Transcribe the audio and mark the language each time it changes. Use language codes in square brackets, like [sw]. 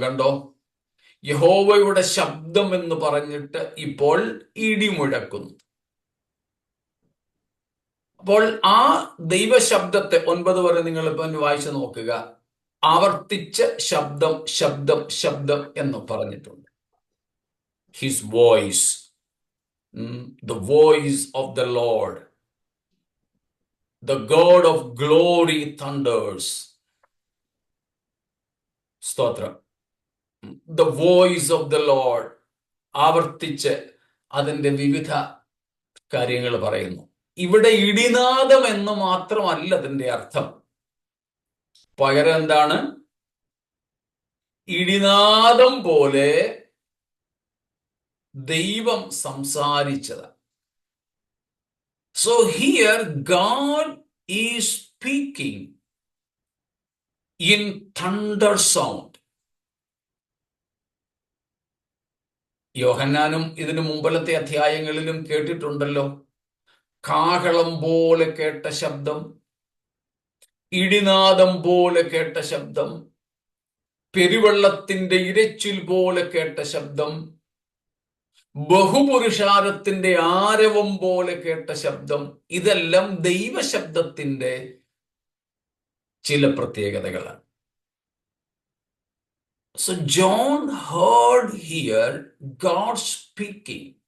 [ml] കണ്ടോ, യഹോവയുടെ ശബ്ദം എന്ന് പറഞ്ഞിട്ട് ഇപ്പോൾ ഇടിമുഴക്കുന്നു. അപ്പോൾ ആ ദൈവശബ്ദത്തെ 9 വരെ നിങ്ങൾ ഇപ്പം വായിച്ചു നോക്കുക. ആവർത്തിച്ച് ശബ്ദം ശബ്ദം ശബ്ദം എന്ന് പറഞ്ഞിട്ടുണ്ട്. [en] His voice, the voice of the Lord, the God of glory thunders. സ്തോത്രം. The voice of the Lord. [ml] ആവർത്തിച്ച് അതിൻ്റെ വിവിധ കാര്യങ്ങൾ പറയുന്നു. ഇവിടെ ഇടിനാദം എന്ന് മാത്രമല്ല അതിൻ്റെ അർത്ഥം. പകരം എന്താണ്? ഇടിനാദം പോലെ ദൈവം സംസാരിച്ചത്. [en] So here God is speaking in thunder sound. [ml] യോഹന്നാനും ഇതിനു മുമ്പലത്തെ അധ്യായങ്ങളിലും കേട്ടിട്ടുണ്ടല്ലോ. കാഹളം പോലെ കേട്ട ശബ്ദം, ഇടിനാദം പോലെ കേട്ട ശബ്ദം, പെരുവെള്ളത്തിന്റെ ഇരച്ചിൽ പോലെ കേട്ട ശബ്ദം, ബഹുപുരുഷാരത്തിന്റെ ആരവം പോലെ കേട്ട ശബ്ദം. ഇതെല്ലാം ദൈവശബ്ദത്തിന്റെ ചില പ്രത്യേകതകളാണ്. [en] So John heard here God speaking.